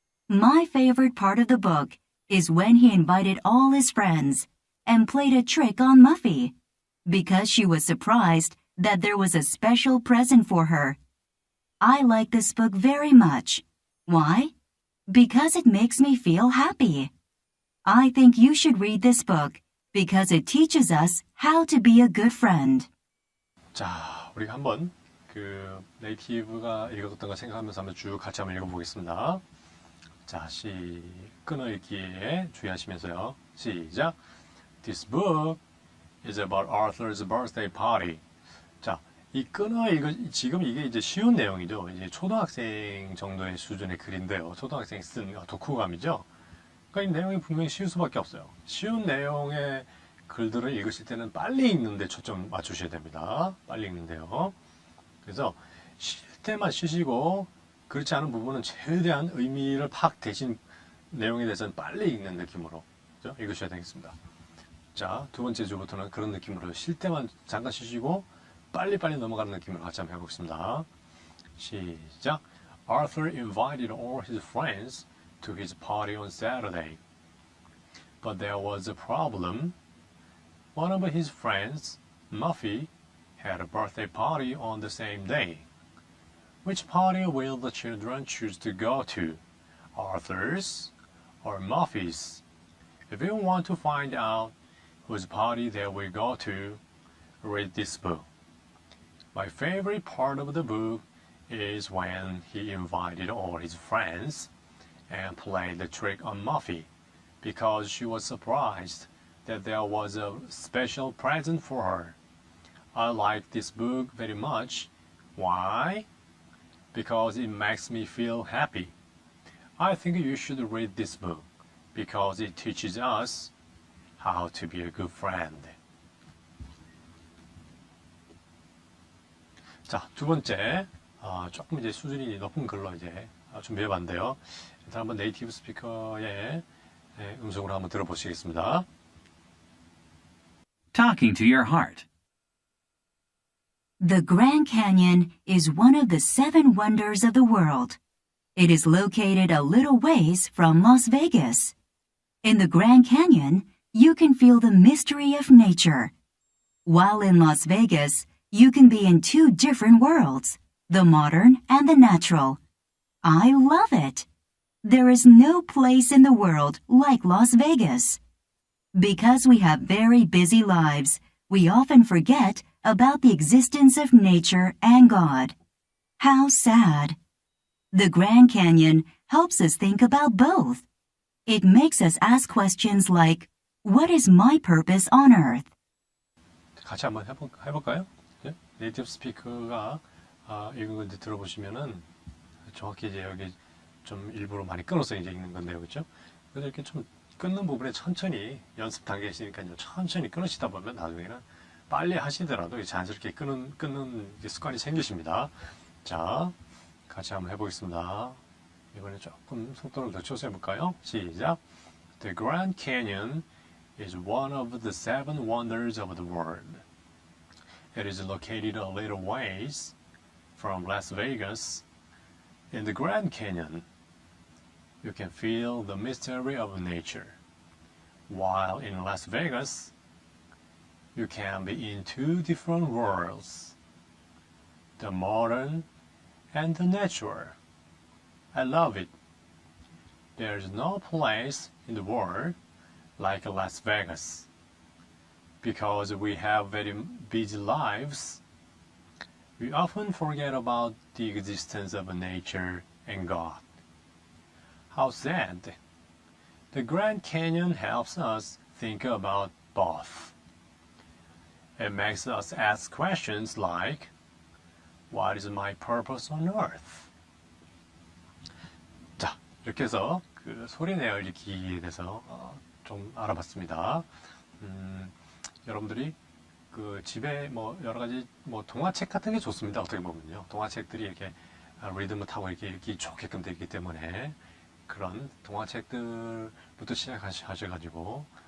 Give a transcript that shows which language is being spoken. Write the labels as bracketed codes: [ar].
[en] My favorite part of the book is when he invited all his friends and played a trick on Muffy because she was surprised that there was a special present for her. I like this book very much. Why? Because it makes me feel happy. I think you should read this book because it teaches us how to be a good friend. [ko] 자, 우리가 한번 그 네이티브가 읽었던 거 생각하면서 한번 쭉 같이 한번 읽어보겠습니다. 자, 끊어 읽기에 주의하시면서요. 시작. [en] This book is about Arthur's birthday party. [ko] 자, 이 끊어 지금 이게 이제 쉬운 내용이죠. 이제 초등학생 정도의 수준의 글인데요. 초등학생이 쓴 독후감이죠. 그러니까 이 내용이 분명히 쉬울 수밖에 없어요. 쉬운 내용의 글들을 읽으실 때는 빨리 읽는데 초점 맞추셔야 됩니다. 빨리 읽는데요. 그래서 쉴 때만 쉬시고 그렇지 않은 부분은 최대한 의미를 대신 내용에 대해서는 빨리 읽는 느낌으로 그렇죠? 읽으셔야 되겠습니다. 자, 두 번째 주부터는 그런 느낌으로 쉴 때만 잠깐 쉬시고 빨리빨리 넘어가는 느낌으로 같이 한번 해보겠습니다. 시작. [en] Arthur invited all his friends to his party on Saturday. But there was a problem. One of his friends, Muffy, had a birthday party on the same day. Which party will the children choose to go to? Arthur's or Muffy's? If you want to find out whose party they will go to, read this book. My favorite part of the book is when he invited all his friends and played the trick on Muffy because she was surprised that there was a special present for her. I like this book very much. Why? Because it makes me feel happy. I think you should read this book because it teaches us how to be a good friend. [ko] 자, 두 번째, 조금 이제 수준이 높은 글로 이제 준비해봤는데요. 일단 한번 네이티브 스피커의 음성으로 한번 들어보시겠습니다. [en] Talking to your heart. The Grand Canyon is one of the 7 wonders of the world. It is located a little ways from Las Vegas. In the Grand Canyon, you can feel the mystery of nature. While in Las Vegas, you can be in 2 different worlds, the modern and the natural. I love it. There is no place in the world like Las Vegas. Because we have very busy lives, we often forget about the existence of nature and God. How sad. The Grand Canyon helps us think about both. It makes us ask questions like, what is my purpose on earth? [ko] 같이 한번 해볼까요? 네? 네이티브 스피커가 읽은 걸 들어보시면은 정확히 이제 여기 좀 일부러 많이 끊어서 이제 읽는 건데요, 그렇죠? 그래서 이렇게 좀 끊는 부분에 천천히 연습 단계에 있으니까요, 천천히 끊으시다 보면 나중에는 빨리 하시더라도 자연스럽게 끊는 습관이 생기십니다. 자, 같이 한번 해보겠습니다. 이번에 조금 속도를 늦춰서 해볼까요? 시작. The Grand Canyon is one of the 7 wonders of the world. It is located a little ways from Las Vegas. In the Grand Canyon, you can feel the mystery of nature. While in Las Vegas, you can be in 2 different worlds, the modern and the natural. I love it. There is no place in the world like Las Vegas. Because we have very busy lives, we often forget about the existence of nature and God. How sad. The Grand Canyon helps us think about both. It makes us ask questions like, what is my purpose on earth? 자, 이렇게 해서 그 소리내어 읽기에 대해서 좀 알아봤습니다. 여러분들이 그 집에 뭐 여러 가지 뭐 동화책 같은 게 좋습니다. 어떻게 보면요. 동화책들이 이렇게 리듬을 타고 이렇게 읽기 좋게끔 되기 때문에 그런 동화책들부터 시작하셔가지고